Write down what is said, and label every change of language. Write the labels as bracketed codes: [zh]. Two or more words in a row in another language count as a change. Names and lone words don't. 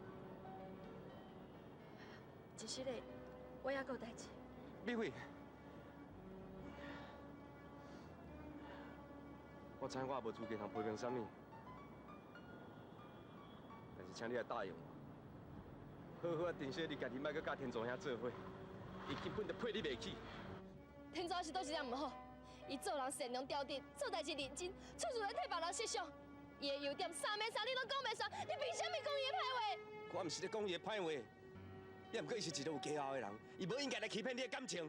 [nan] 一时嘞，我还阁有代志。美惠，我知我也无资格通批评啥物，但是请你来答应我，好好啊珍惜你家己，莫搁甲天作兄做伙，伊根本就配你袂起。天主是倒是样唔好，伊做人善良刁直，做代志认真，处处来替别人设想。伊的优点啥物啥你拢讲袂煞，你凭啥物讲伊的歹话？我毋是咧讲伊的歹话，也毋过伊是一个有家后的人，伊无应该来欺骗你的感情。